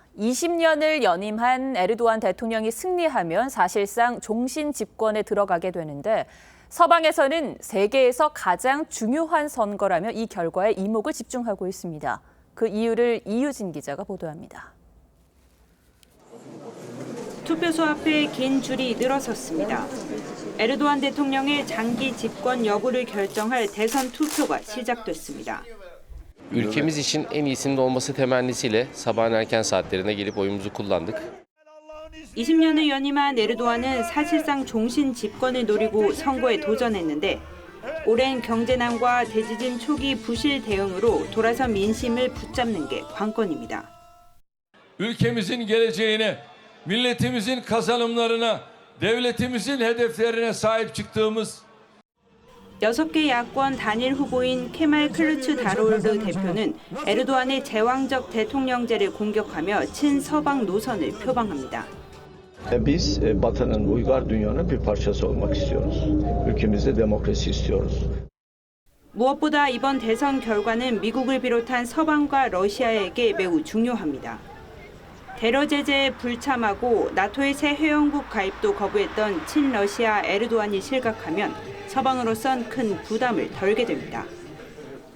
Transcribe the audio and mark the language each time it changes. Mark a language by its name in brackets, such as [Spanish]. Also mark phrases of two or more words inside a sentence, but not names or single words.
[Korean] 20년을 연임한 에르도안 대통령이 승리하면 사실상 종신 집권에 들어가게 되는데 서방에서는 세계에서 가장 중요한 선거라며 이 결과에 이목을 집중하고 있습니다. 그 이유를 이유진 기자가 보도합니다. 투표소 앞에 긴 줄이 늘어섰습니다. 에르도안 대통령의 장기 집권 여부를 결정할 대선 투표가 시작됐습니다. [Turkish] Ülkemiz için en iyisinin olması temennisiyle sabahın erken saatlerinde gelip oyumuzu kullandık. [Korean] 20년을 연임한 에르도안은 사실상 종신 집권을 노리고 선거에 도전했는데 오랜 경제난과 대지진 초기 부실 대응으로 돌아선 민심을 붙잡는 게 관건입니다. [Turkish] Ülkemizin geleceğine, milletimizin kazanımlarına, devletimizin hedeflerine sahip çıktığımız [Korean] 6개 야권 단일 후보인 케말 클루츠다로르 대표는 에르도안의 제왕적 대통령제를 공격하며 친서방 노선을 표방합니다. [Turkish] Biz Batı'nın uygar dünyanın bir parçası olmak istiyoruz. Ülkemizde demokrasi istiyoruz. [Korean] 무엇보다 이번 대선 결과는 미국을 비롯한 서방과 러시아에게 매우 중요합니다. 테러 제재에 불참하고 나토의 새 회원국 가입도 거부했던 친러시아 에르도안이 실각하면 서방으로선 큰 부담을 덜게 됩니다.